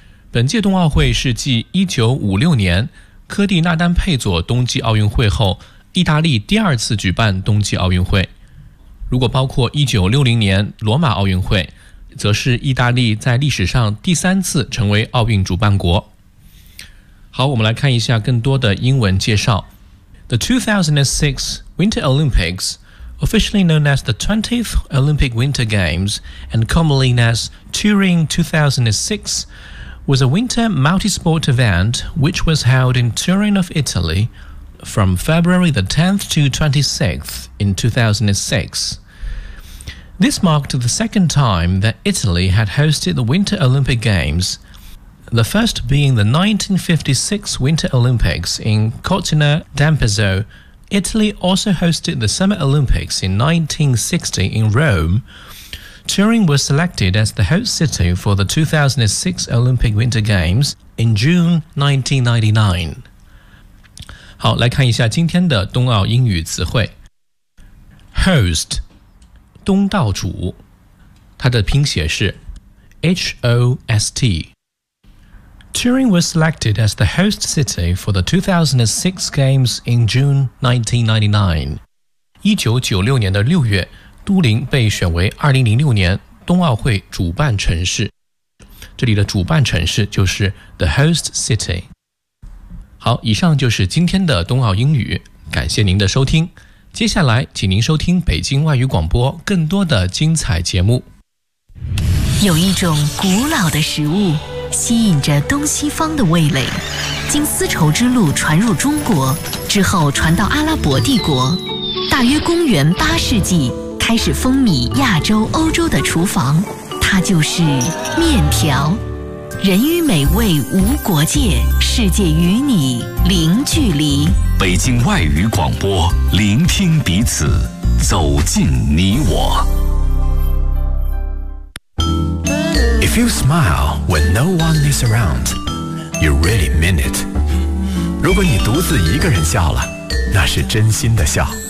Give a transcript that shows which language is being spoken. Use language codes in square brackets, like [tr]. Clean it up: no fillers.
[zh] 本届冬奥会是继1956年科蒂纳丹佩佐冬季奥运会后意大利第二次举办冬季奥运会，如果包括1960年罗马奥运会，则是意大利在历史上第三次成为奥运主办国。好，我们来看一下更多的英文介绍。 [en] The 2006 Winter Olympics, officially known as the 20th Olympic Winter Games and commonly known as Turing 2006, was a winter multi-sport event which was held in Turin of Italy from February the 10th to 26th in 2006. This marked the second time that Italy had hosted the Winter Olympic Games, the first being the 1956 Winter Olympics in Cortina d'Ampezzo. Italy also hosted the Summer Olympics in 1960 in Rome. Turin was selected as the host city for the 2006 Olympic Winter Games in June 1999. [zh] 好，来看一下今天的冬奥英语词汇。 Host. 东道主，它的拼写是 H-O-S-T. [en] Turin was selected as the host city for the 2006 Games in June 1999. 1996 [zh] 年的6月，都灵被选为2006年冬奥会主办城市。这里的主办城市就是 the host city. 好，以上就是今天的冬奥英语，感谢您的收听。接下来请您收听北京外语广播更多的精彩节目。有一种古老的食物吸引着东西方的味蕾，经丝绸之路传入中国之后传到阿拉伯帝国，大约公元八世纪开始风靡亚洲欧洲的厨房，它就是面条。人与美味无国界，世界与你零距离。北京外语广播，聆听彼此，走进你我。 [en] If you smile when no one is around, you really mean it. [zh] 如果你独自一个人笑了，那是真心的笑。